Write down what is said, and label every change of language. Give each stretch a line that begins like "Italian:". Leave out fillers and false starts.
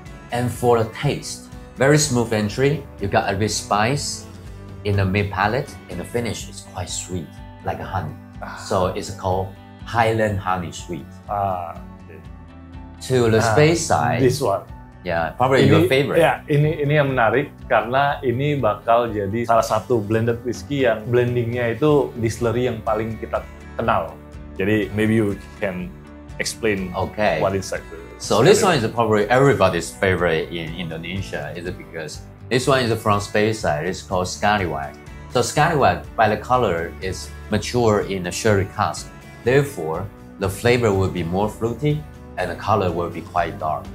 English: And for the taste, very smooth entry. You got a bit spice in the mid palate, and the finish is quite sweet, like a honey. So it's called Highland Honey Sweet. Okay. To the space side, This one. yeah, probably your favorite.
Indonesian: Ya, ini yang menarik karena ini bakal jadi salah satu blended whiskey yang blendingnya itu distillery yang paling kita kenal.
English: Jadi maybe you can explain Okay. what inside the So this one is probably everybody's favorite in Indonesia. Is it because this one is from Speyside? It's called Scallywag. So Scallywag, by the color, is mature in a sherry cask. Therefore, the flavor will be more fruity and the color will be quite dark.